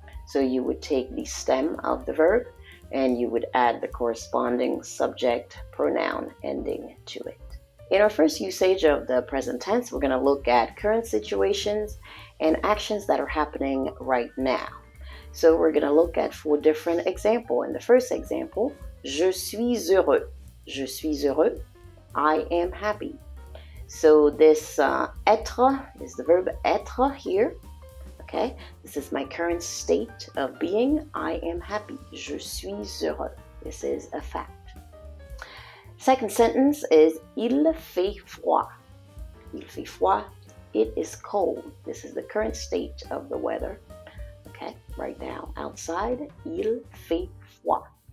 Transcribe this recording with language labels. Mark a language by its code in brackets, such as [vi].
[en] So you would take the stem of the verb and you would add the corresponding subject pronoun ending to it. In our first usage of the present tense, we're going to look at current situations and actions that are happening right now. So we're going to look at 4 different examples. In the first example, [fr] je suis heureux. Je suis heureux. [en] I am happy. So this être is the verb être here. Okay, this is my current state of being. I am happy. [fr] Je suis heureux. [en] This is a fact. Second sentence is [fr] il fait froid. Il fait froid. [en] It is cold. This is the current state of the weather. Okay, right now outside, [fr] il fait froid.